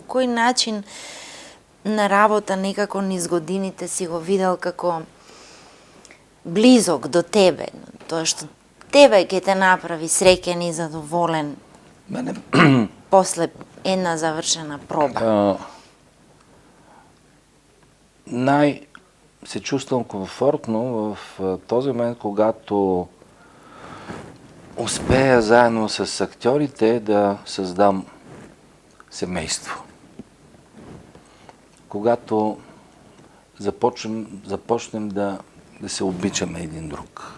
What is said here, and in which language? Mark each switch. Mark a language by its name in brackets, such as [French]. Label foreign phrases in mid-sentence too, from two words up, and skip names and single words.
[Macedonian] Кој начин на работа некако низ годините си го видел како близок до тебе, тоа што тебе ќе те направи среќен и задоволен после една завршена проба? [Bulgarian] Се чувствам комфортно в този момент, когато успея заедно с актьорите да създам семейство. Когато започнем да се обичаме един друг.